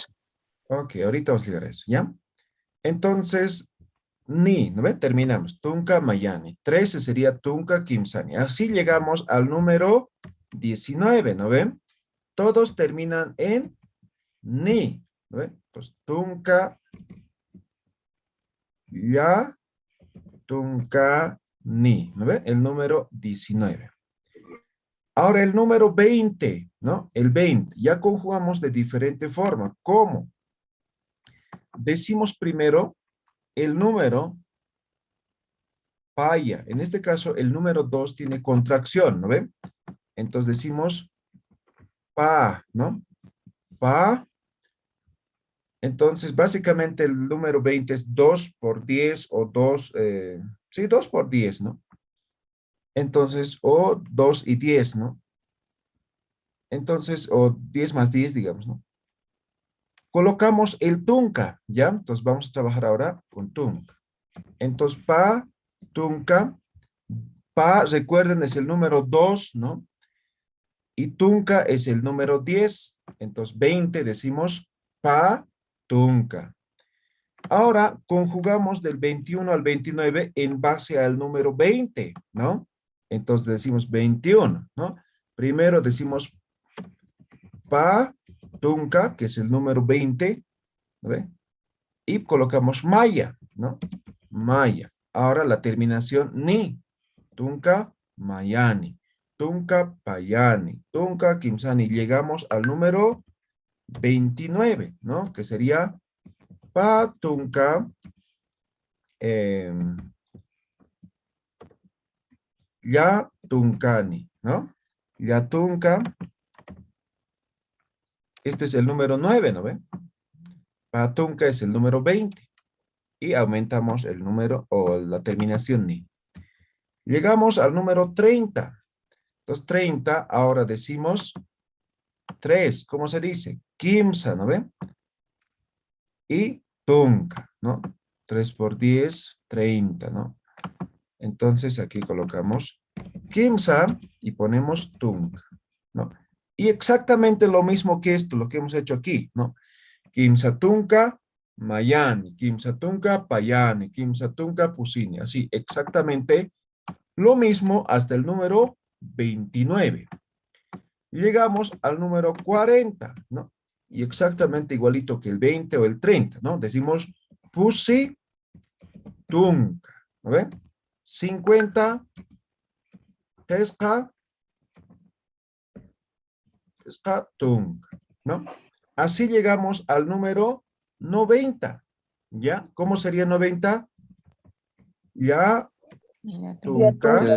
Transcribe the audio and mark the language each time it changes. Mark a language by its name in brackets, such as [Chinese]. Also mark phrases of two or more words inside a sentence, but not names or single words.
[Spanish] Ok, ahorita vamos a llegar a eso, ¿ya? Entonces, ni, ¿no ve? Terminamos. [Aymara] Tunca Mayani. 13 sería Tunca Kimsani. [Spanish] Así llegamos al número 19, ¿no ven? todos terminan en ni. ¿No ve? Entonces, [Aymara] tunka, ya, tunka, ni. [Spanish] ¿No ve? El número 19. Ahora el número 20, ¿no? El 20. Ya conjugamos de diferente forma. ¿Cómo? Decimos primero el número paya. En este caso, el número 2 tiene contracción, ¿no ven? Entonces decimos pa, ¿no? Pa. Entonces, básicamente el número 20 es 2 por 10 o 2, sí, 2 por 10, ¿no? Entonces, o 2 y 10, ¿no? Entonces, o 10 más 10, digamos, ¿no? Colocamos el tunca, ¿ya? Entonces, vamos a trabajar ahora con tunca. [Aymara] Entonces, pa, tunca, pa, [Spanish] recuerden, es el número 2, ¿no? Y tunca es el número 10. Entonces, 20 decimos [Aymara] pa, tunca. [Spanish] Ahora, conjugamos del 21 al 29 en base al número 20, ¿no? Entonces, decimos 21, ¿no? Primero decimos [Aymara] pa, tunca, [Spanish] que es el número 20, ¿no ve? Y colocamos maya, ¿no? Maya. Ahora la terminación ni. [Aymara] Tunca, mayani. Tunca, payani. Tunca, kimsani. [Spanish] Llegamos al número 29, ¿no? Que sería [Aymara] pa, tunca, ya, tuncani, [Spanish] ¿no? Ya, tunca. Este es el número 9, ¿no ven? [Aymara] Pa, tunca [Spanish] es el número 20. Y aumentamos el número o la terminación ni. Llegamos al número 30. Entonces, 30, ahora decimos 3. ¿Cómo se dice? Kimsa, ¿no ven? Y tunca, ¿no? 3 por 10, 30, ¿no? Entonces, aquí colocamos kimsa y ponemos tunca, ¿no? Y exactamente lo mismo que esto, lo que hemos hecho aquí, ¿no? [Aymara] Kimsa tunca, mayani, kimsa tunca, payani, kimsa tunca, pusini. [Spanish] Así, exactamente lo mismo hasta el número 29. Llegamos al número 40, ¿no? Y exactamente igualito que el 20 o el 30, ¿no? Decimos [Aymara] pusi tunca, [Spanish] ¿no ven? [Aymara] 50, pesca tunca, ¿no? [Spanish] Así llegamos al número 90, ¿ya? ¿Cómo sería 90? Ya, tunca,